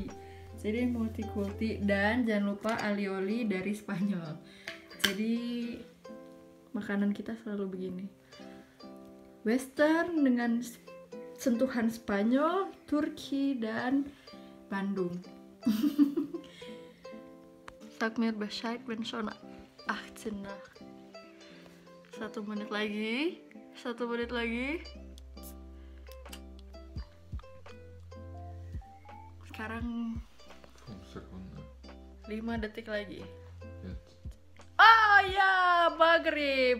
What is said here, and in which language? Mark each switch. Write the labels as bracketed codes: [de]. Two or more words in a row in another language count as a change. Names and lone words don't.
[id] Jadi multikulti. Dan jangan lupa alioli dari Spanyol. Jadi makanan kita selalu begini, western dengan sentuhan Spanyol, Turki, dan Bandung. [de] Sag mir Bescheid, wenn schon 18 nach. [id] 1 menit lagi. Sekarang 5 detik lagi. ya maghrib.